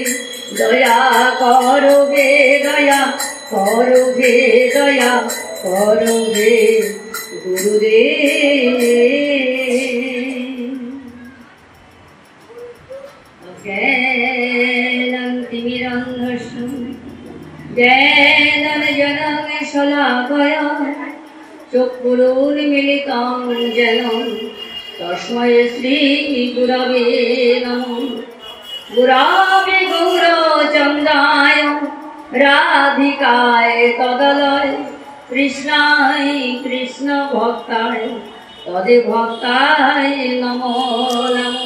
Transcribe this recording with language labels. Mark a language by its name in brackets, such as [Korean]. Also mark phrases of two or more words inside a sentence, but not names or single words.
[Bangla] দয়া করো হে, দয়া করো হে, দয়া করো হে গুরুদেব। [Sanskrit] জ্ঞানং তিমিরন্ধস্য জ্ঞানাঞ্জনং শলাকয়া চক্ষুरुन्मीलितं येन तस्मै श्रीगुरवे नमः। गुरवे गौरचन्द्राय राधिकाय तदलय कृष्णाय कृष्णभक्ताय तद्भक्ताय नमो नमः।